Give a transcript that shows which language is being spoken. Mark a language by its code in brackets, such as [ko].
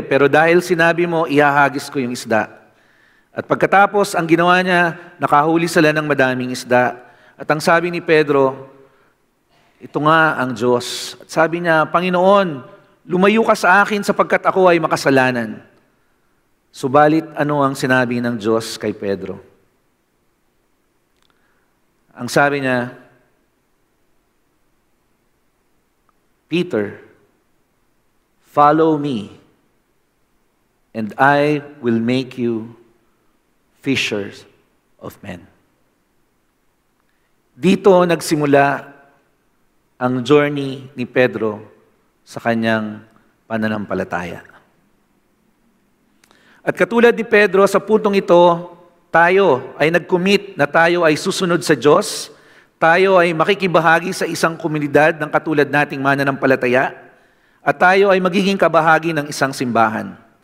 [tl] Pero dahil sinabi mo, ihahagis ko yung isda. At pagkatapos, ang ginawa niya, nakahuli sila ng madaming isda. At ang sabi ni Pedro, ito nga ang Diyos. At sabi niya, Panginoon, lumayo ka sa akin sapagkat ako ay makasalanan. Subalit, ano ang sinabi ng Diyos kay Pedro? Ang sabi niya, [en] Peter, follow me, and I will make you fishers of men. [tl] Dito nagsimula ang journey ni Pedro sa kanyang pananampalataya. At katulad ni Pedro, sa puntong ito, tayo ay nag-commit na tayo ay susunod sa Diyos, tayo ay makikibahagi sa isang komunidad ng katulad nating mananampalataya, at tayo ay magiging kabahagi ng isang simbahan.